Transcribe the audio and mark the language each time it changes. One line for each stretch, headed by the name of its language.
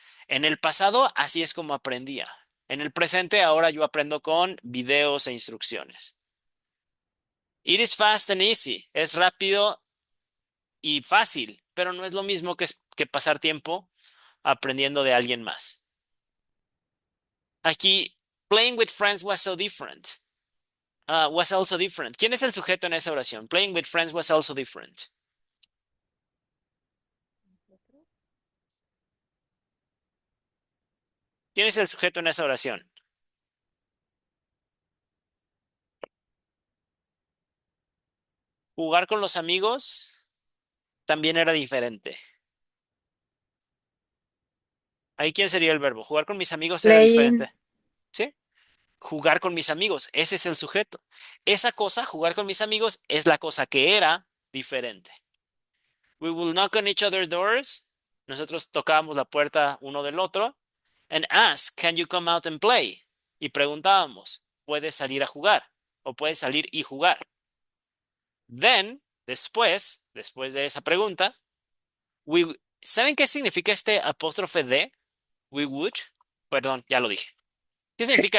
Spanish: En el pasado, así es como aprendía. En el presente, ahora yo aprendo con videos e instrucciones.
English: It is fast and easy.
Spanish: Es rápido y fácil, pero no es lo mismo que pasar tiempo aprendiendo de alguien más. Aquí,
English: playing with friends was so different. Was also different.
Spanish: ¿Quién es el sujeto en esa oración?
English: Playing with friends was also different.
Spanish: ¿Quién es el sujeto en esa oración? Jugar con los amigos también era diferente. Ahí, ¿quién sería el verbo? Jugar con mis amigos era
English: Playing.
Spanish: diferente. ¿Sí? Jugar con mis amigos, ese es el sujeto. Esa cosa, jugar con mis amigos, es la cosa que era diferente.
English: We will knock on each other's doors.
Spanish: Nosotros tocábamos la puerta uno del otro.
English: And ask, can you come out and play?
Spanish: Y preguntábamos, ¿puedes salir a jugar? ¿O puedes salir y jugar?
English: Then,
Spanish: después de esa pregunta, ¿saben qué significa este apóstrofe de?
English: We would.
Spanish: Perdón, ya lo dije. ¿Qué significa